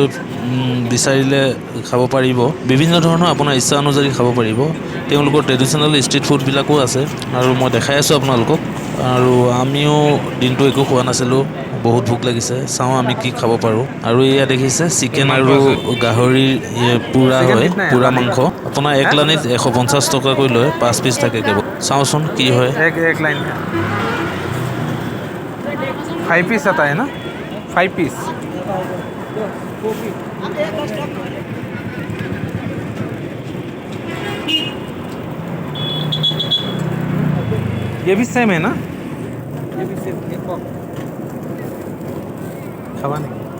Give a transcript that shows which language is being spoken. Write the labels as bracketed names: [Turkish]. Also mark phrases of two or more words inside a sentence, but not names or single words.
[Assamese] বিচাৰিলে খাব পাৰিব বিভিন্ন ধৰণৰ আপোনাৰ ইচ্ছা অনুযায়ী খাব পাৰিব তেওঁলোকৰ [English] traditional street foodবিলাকো [Assamese] আছে আৰু মই দেখাই আছোঁ আপোনালোকক আৰু আমিও দিনটো একো খোৱা নাছিলোঁ বহুত ভোক লাগিছে চাওঁ আমি কি খাব পাৰোঁ আৰু এয়া দেখিছে চিকেন আৰু গাহৰিৰ পুৰা হয় পুৰা মাংস আপোনাৰ এক লাইনত 150 টকাকৈ লয় 5 পিচ থাকে কেৱল চাওঁচোন কি হয় [Hindi] एक लाइन का 5 पीस आता है ना 5 पीस ये भी सेम है ना ये भी सेम खावा नहीं